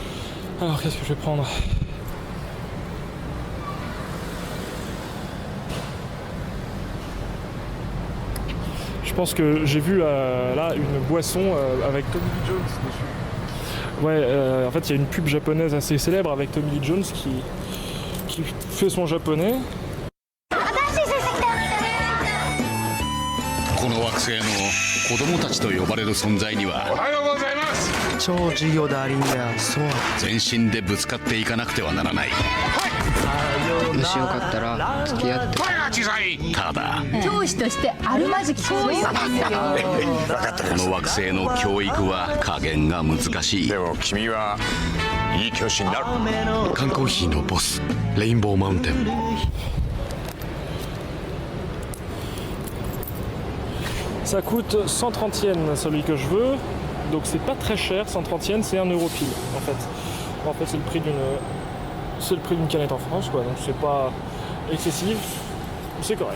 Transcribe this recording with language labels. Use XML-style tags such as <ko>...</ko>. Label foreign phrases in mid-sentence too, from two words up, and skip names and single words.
<fr>Alors, qu'est-ce que je vais prendre ? Je pense que j'ai vu là une boisson avec Tommy Lee Jones dessus. Ouais, en fait il y a une pub japonaise assez célèbre avec Tommy Lee Jones qui fait son japonais.</fr> <ja>この惑星の子供たちと呼ばれる存在にはおはようございます超授業だリンやそう全身でぶつかっていかなくてはならないもしよかったら付き合って声が小さいただ教師としてあるまじきそういうこの惑星の教育は加減が難しいでも君はいい教師になる缶コーヒーのボスレインボーマウンテン</ja> <fr>Ça coûte 130 yens celui que je veux, donc c'est pas très cher, 130 yens c'est 1 euro pile en fait. En fait c'est le prix d'une canette en France quoi, donc c'est pas excessif, c'est correct.</fr>